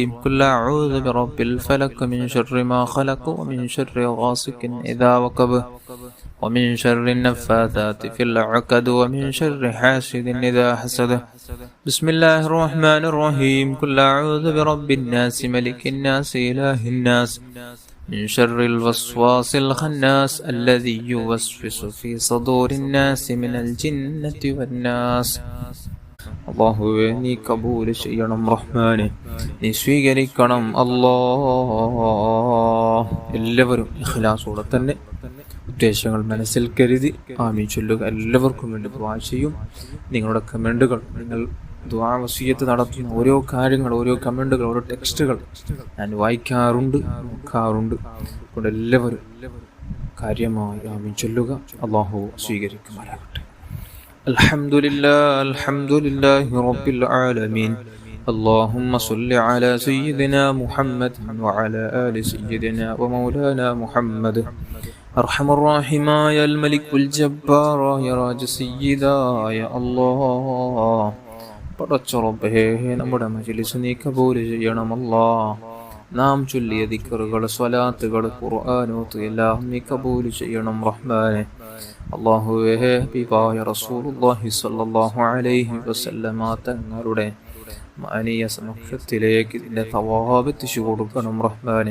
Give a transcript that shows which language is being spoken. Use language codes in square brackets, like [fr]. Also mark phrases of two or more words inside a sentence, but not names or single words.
[ar] قل أعوذ برب الفلق من شر ما خلق ومن شر غاسق إذا وقب ومن شر النفاثات في العقد ومن شر حاسد إذا حسد. بسم الله الرحمن الرحيم. قل أعوذ برب الناس ملك الناس إله الناس من شر الوسواس الخناس الذي يوسوس في صدور الناس من الجنة والناس. [ml] അള്ളാഹുവേ നീ കബൂൽ ചെയ്യണം റഹ്മാനെ, നീ സ്വീകരിക്കണം അല്ലാഹ്. എല്ലാവരും ഇഖ്ലാസോടെ തന്നെ ഉദ്ദേശങ്ങൾ മനസ്സിൽ കരുതി ആമീൻ ചൊല്ലുക. എല്ലാവർക്കും വേണ്ടി ദുആ ചെയ്യും. നിങ്ങളുടെ കമൻറ്റുകൾ, നിങ്ങൾ ദുആ വസിയത്ത് നടത്തുന്ന ഓരോ കാര്യങ്ങൾ, ഓരോ കമൻറ്റുകൾ, ഓരോ ടെക്സ്റ്റുകൾ ഞാൻ വായിക്കാറുണ്ട്, നോക്കാറുണ്ട്. അതുകൊണ്ട് എല്ലാവരും കാര്യമായി ആമീൻ ചൊല്ലുക. അല്ലാഹു സ്വീകരിക്കുമാറാകട്ടെ. [ar] الحمد لله رب العالمين. اللهم صل على سيدنا محمد وعلى آل سيدنا ومولانا محمد. أرحم الراحمين يا الملك الجبار يا راج سيدا يا الله. [ml] പടച്ച റബ്ബേ, നമ്മുടെ മജ്‌ലിസ് നീ കബൂൽ ചെയ്യണം അല്ലാഹ്. നാം ചൊല്ലിയ ദിക്റുകൾ, സ്വലാത്തുകൾ, ഖുർആനോത്ത് എല്ലാം നീ കബൂൽ ചെയ്യണം റഹ്മാനെ. അല്ലാഹുവേ, ഹബീബായ [ar] رسول الله صلى الله عليه وسلم [ml] തങ്ങളുടെ മാനിയ സമക്ഷത്തിലേക്ക് ഇതിൻ്റെ തവാബ് എത്തിച്ചു കൊടുക്കണം റഹ്മാനെ.